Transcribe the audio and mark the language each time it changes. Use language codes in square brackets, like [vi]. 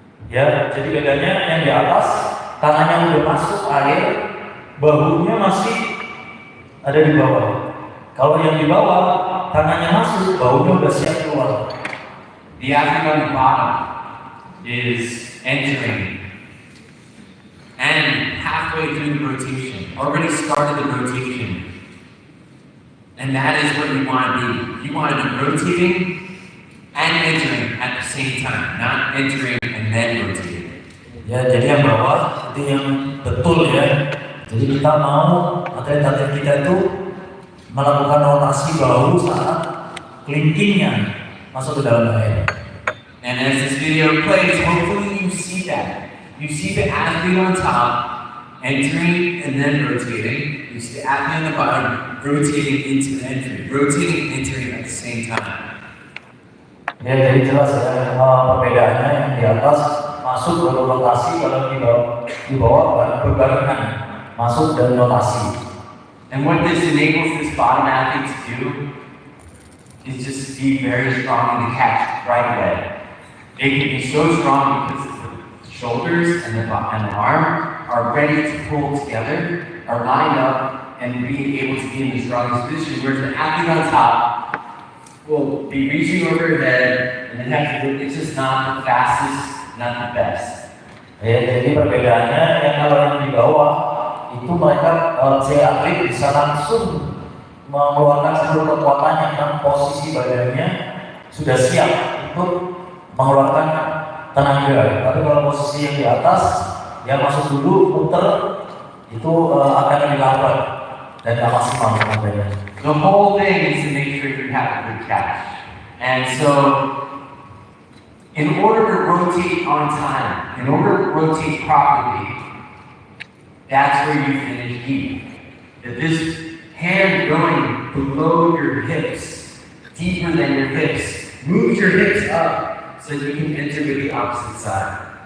[id] Ya, jadi bedanya yang di atas tangannya udah masuk air, bahunya masih ada di bawah. Kalau yang di bawah tangannya masuk, bahunya udah siap keluar. [en] The athlete on the bottom is entering and halfway through the rotation, already started the rotation. And that is what you want to be. You want to be rotating and entering at the same time, not entering and then rotating. [id] Ya, jadi yang bawah itu yang betul ya. Jadi kita mau atlet-atlet kita itu melakukan rotasi bahu saat kelingkingnya masuk ke dalam air. [en] And as this video plays, hopefully you see that. You see the athlete on top entering and then rotating. You see the athlete on the bottom rotating into the entry, rotating and entering at the same time. [id] Ya, jadi jelas ya perbedaannya yang di atas masuk baru rotasi, kalau di bawah berbarengan masuk dan rotasi. [en] And what this enables this bottom athlete to do is just be very strong in the catch right away. It can be so strong because the shoulders and the arm are ready to pull together, are lined up, and being able to be in the strongest position, whereas the athlete on top will be reaching over her head and then have to, it's just not the fastest, not the best. [id] Ya, jadi perbedaannya yang kalau yang di bawah itu mereka si atlet bisa langsung mengeluarkan seluruh kekuatannya dan posisi badannya sudah siap untuk mengeluarkan tenaga. Tapi kalau posisi yang di atas, dia masuk dulu, muter, itu akan lebih lambat dan tidak maksimal tenaganya. [en] The whole thing is to make sure you have a good catch. And so, in order to rotate on time, in order to rotate properly, that's where you finish deep. That this hand going below your hips, deeper than your hips, moves your hips up so you can enter with the opposite side.